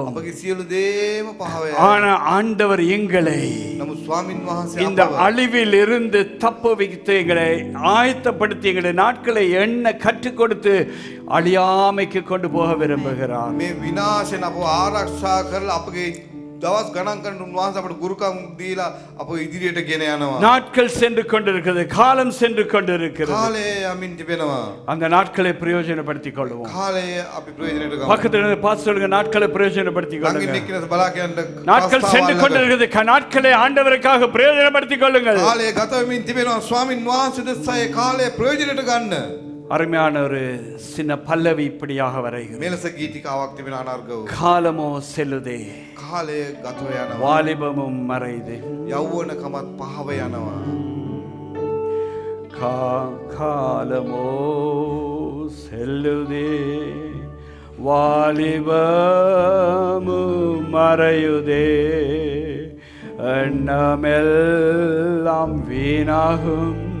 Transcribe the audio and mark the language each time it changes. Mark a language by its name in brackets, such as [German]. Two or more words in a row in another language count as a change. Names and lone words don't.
[Sinhala] අපගේ සියලු දේම පහව යාවි. [Tamil] ஆனா ஆண்டவர் எங்களை [Sinhala] නමුත් ස්වාමින් වහන්සේ [Tamil] இந்த அழிவில் இருந்து தப்புவித்து எங்களை ஆயத்தப்படுத்தி எங்களுடைய நாட்களை எண்ண கற்றுக் கொடுத்து அழியாமைக்கு கொண்டு போக விரும்புகிறார். [Sinhala] මේ විනාශයෙන් අපව ආරක්ෂා කරලා අපගේ දවස් ගණන් කරන උන්වහන්සේ අපට ගුරුකම් දීලා අප ඉදිරියට ගෙන යනවා. [Tamil] நாட்கள் சென்று கொண்டிருக்கிறது, காலம் சென்று கொண்டிருக்கிறது. [Sinhala] කාලය යමින් තිබෙනවා. [Tamil] அந்த நாட்களை பிரயோஜனப்படுத்திக் கொள்வோம். [Sinhala] කාලය අපි ප්‍රයෝජනයට ගමු. [Tamil] பக்கத்துல இருந்து பார்த்து சொல்லுங்க, நாட்களை பிரயோஜனப்படுத்திக் [Sinhala] ළඟින් [Tamil] கொள்ளுங்க. [Sinhala] එක්කෙනෙක් බලා කියන්න [Tamil] நாட்கள் சென்று கொண்டிருக்கிறது, நாட்களை ஆண்டவருக்காக பிரயோஜனப்படுத்திக் கொள்ளுங்கள். [Sinhala] කාලය ගත වෙමින් තිබෙනවා. ස්වාමින් වහන්සේ දෙසයි කාලය ප්‍රයෝජනයට ගන්න. [Tamil] அருமையான ஒரு சின்ன பல்லவி இப்படியாக வரைகிறது. [Sinhala] මෙලෙස ගීතිකාවක් තිබෙන අනර්ගව. [Tamil] காலமோ செல்லுதே, [Sinhala] කාලය ගත යනවා. [Tamil] வாலிபமும் மறையுதே. [Sinhala] යෞවනකමත් පහව යනවා. [Tamil] காலமோ செல்லுதே, வாலிபமும் மறையுதே, எண்ணமெல்லாம் வீணாகும்,